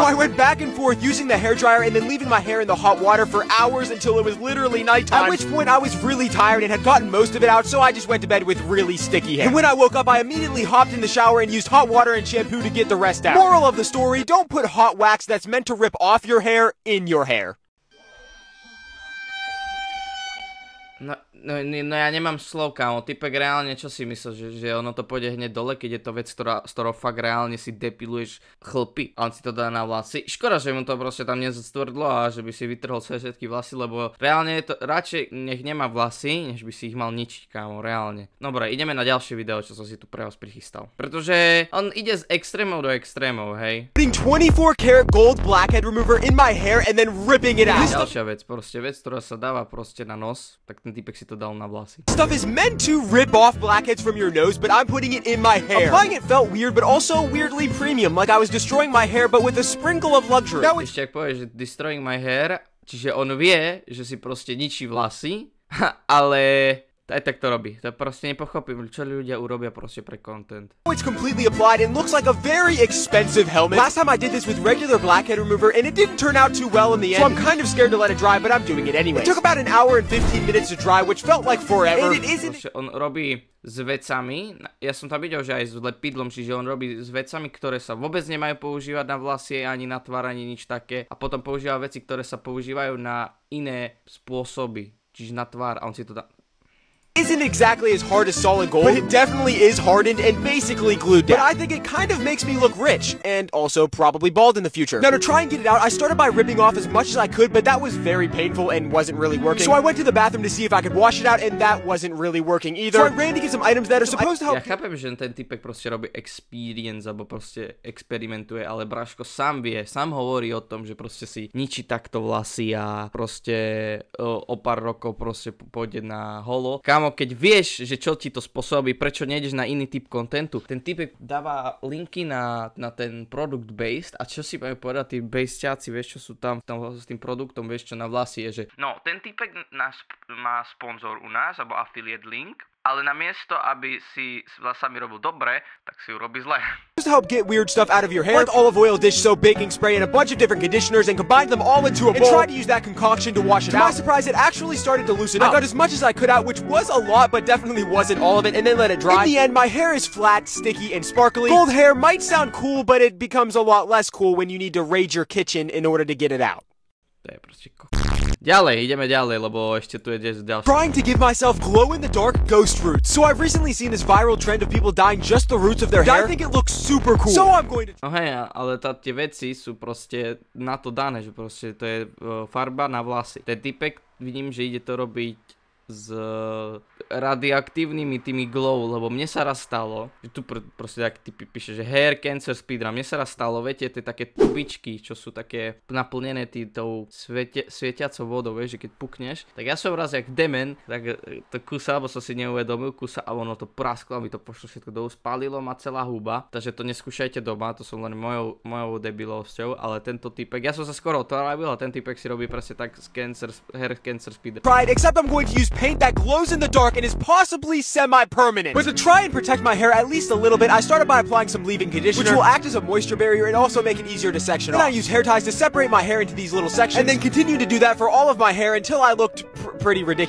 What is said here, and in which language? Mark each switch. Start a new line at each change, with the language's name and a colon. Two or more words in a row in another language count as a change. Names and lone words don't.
English: So I went back and forth using the hairdryer and then leaving my hair in the hot water for hours until it was literally nighttime, at which point I was really tired and had gotten most of it out, so I just went to bed with really sticky hair. And when I woke up, I immediately hopped in the shower and used hot water and shampoo to get the rest out. Moral of the story, don't put hot wax that's meant to rip off your hair in your hair.
Slovak: No ja nemám slov, kámo. Typek reálne, čo si myslíš, že ono to pôjde hneď dole, keď je to vec, s ktorou fakt reálne si depiluješ chlpy a on si to dá na vlasy. Škoda, že mu to proste tam nezastvrdlo a že by si vytrhol svoje všetky vlasy, lebo reálne je to, radšej nech nemá vlasy, než by si ich mal ničiť, kámo, reálne. Dobre, ideme na ďalšie video, čo som si tu pre vás prichystal. Pretože on ide z extrémov do extrémov, hej.
English: Putting 24 karat gold blackhead remover in my hair and then ripping it out.
Slovak: Ďalšia vec, proste vec, ktorá sa dáva proste na nos, tak ten typek si to dal na vlasy.
English: Stuff is meant to rip off blackheads from your nose, but I'm putting it in my hair. Applying it felt weird, but also weirdly premium, like I was destroying my hair, but with a sprinkle of luxury.
Slovak: Ešte ak povieš, že
English: destroying my hair,
Slovak: čiže on vie, že si proste ničí vlasy, ale aj tak to robí. To proste nepochopím, čo ľudia urobia proste pre content.
English: It's completely applied and looks like a very expensive helmet. Last time I did this with regular blackhead remover and it didn't turn out too well in the end. So I'm kind of scared to let it dry, but I'm doing it anyway. It took about an hour and 15 minutes to dry, which felt like forever. And it isn't.
Slovak: Proste on robí s vecami, ja som tam videl, že aj s lepidlom, čiže on robí s vecami, ktoré sa vôbec nemajú používať na vlasy, ani na tvár, ani nič také. A potom používa veci, ktoré sa používajú na iné spôsoby, čiže na tvár a on si to dá.
English: Isn't exactly as hard as solid gold, but it definitely is hardened and basically glued down. But I think it kind of makes me look rich, and also probably bald in the future. Now to try and get it out, I started by ripping off as much as I could, but that was very painful and wasn't really working. So I went to the bathroom to see if I could wash it out, and that wasn't really working either. So I ran to get some items that are supposed to help.
Slovak: Ja chápem, že ten typek proste robí experience, alebo proste experimentuje, ale Braško sám vie, sám hovorí o tom, že proste si ničí takto vlasy a proste o pár rokov proste pôjde na holo. Kámo, keď vieš, že čo ti to spôsobí, prečo nejdeš na iný typ kontentu. Ten typek dáva linky na ten
English: product based
Slovak: a čo si majú povedať tí baseťáci, vieš, čo sú tam s tým produktom, vieš, čo na vlasy je, že no, ten typek má sponzor u nás, alebo
English: affiliate link,
Slovak: ale namiesto, aby si s vlasami robil dobre, tak si ju robí zle.
English: To help get weird stuff out of your hair, like olive oil, dish soap, baking spray, and a bunch of different conditioners, and combine them all into a bowl, and try to use that concoction to wash it out. To my surprise, it actually started to loosen up. I got as much as I could out, which was a lot, but definitely wasn't all of it, and then let it dry. In the end, my hair is flat, sticky, and sparkly. Gold hair might sound cool, but it becomes a lot less cool when you need to raid your kitchen in order to get it out.
Slovak: To je proste Ďalej, ideme ďalej, lebo ešte tu je ďalšie.
English: Trying to give myself glow-in-the-dark ghost roots. So I've recently seen this viral trend of people dyeing just the roots of their hair. I think it looks super cool. So I'm going to...
Slovak: No hej, ale tie veci sú proste na to dané, že proste to je farba na vlasy. Ten typek, vidím, že ide to robiť s radioaktívnymi tými glow, lebo mne sa raz stalo, že tu proste tak typy píše, že
English: hair cancer
Slovak: speedrun, mne sa raz stalo, viete, tie také tubičky, čo sú také naplnené tou svietiacou vodou, vieš, že keď pukneš, tak ja som raz jak demen, tak to kúsa, alebo som si neuvedomil, kúsa a ono to prasklo, aby to pošlo všetko dolu, spálilo ma celá huba, takže to neskúšajte doma, to som len mojou debilosťou, ale tento typek, ja som sa skoro otvárabil a ten typek si robí presne tak z
English: hair cancer speedrun. Right, except I'm going to use paint that glows in the dark and is possibly semi-permanent. But to try and protect my hair at least a little bit, I started by applying some leave-in conditioner, which will act as a moisture barrier and also make it easier to section off. Then I use hair ties to separate my hair into these little sections, and then continue to do that for all of my hair until I looked pretty ridiculous.